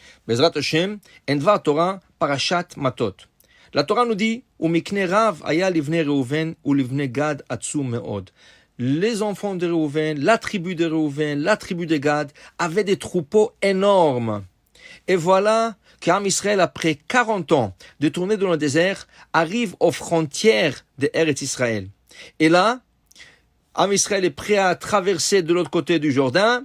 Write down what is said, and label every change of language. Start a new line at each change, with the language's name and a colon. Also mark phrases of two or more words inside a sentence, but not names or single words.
Hebrew: בעזרת השם,
French: en Dvar Torah, Parashat Matot. La Torah nous dit,
Hebrew: ומקנה רב היה לבני ראובן ולבני גד עצום מאד.
French: Les enfants de Reuven, la tribu de Reuven, la tribu de Gad avaient des troupeaux énormes. Et voilà qu'Am Israël, après 40 ans de tournée dans le désert, arrive aux frontières de Eretz Israël. Et là, Am Israël est prêt à traverser de l'autre côté du Jourdain.